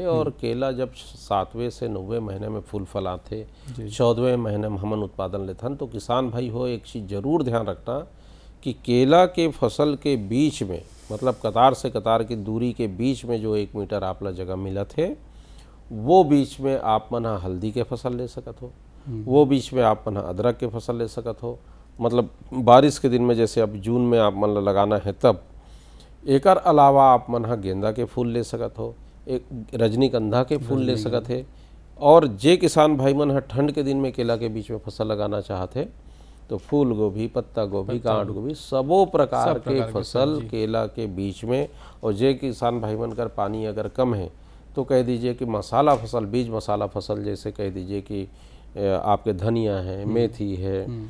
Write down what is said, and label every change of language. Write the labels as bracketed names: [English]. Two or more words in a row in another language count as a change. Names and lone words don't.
[Chhattisgarhi] और केला जब 7वें से 9वें महीने में फूल फल आते, 14वें महीने में हमन उत्पादन लेथन, तो किसान भाई हो एक चीज़ जरूर ध्यान रखना कि केला के फसल के बीच में, मतलब कतार से कतार की दूरी के बीच में जो 1 मीटर आपला जगह मिला थे, वो बीच में आप मन हल्दी के फसल ले सकत हो, वो बीच में आप मन अदरक के फसल ले सकत हो। मतलब बारिश के दिन में, जैसे अब जून में आप मन लगाना है तब। एकर अलावा आप मन गेंदा के फूल ले सकत हो, एक रजनीगंधा के फूल ले सकत है। और जे किसान भाई मन ठंड के दिन में केला के बीच में फसल लगाना चाहते, तो फूल गोभी, पत्ता गोभी, गांठ गोभी, सबो प्रकार के फसल केला के बीच में। और जे किसान भाई मन कर पानी अगर कम है, तो कह दीजिए कि मसाला फसल, बीज मसाला फसल, जैसे कह दीजिए कि आपके धनिया है, मेथी है,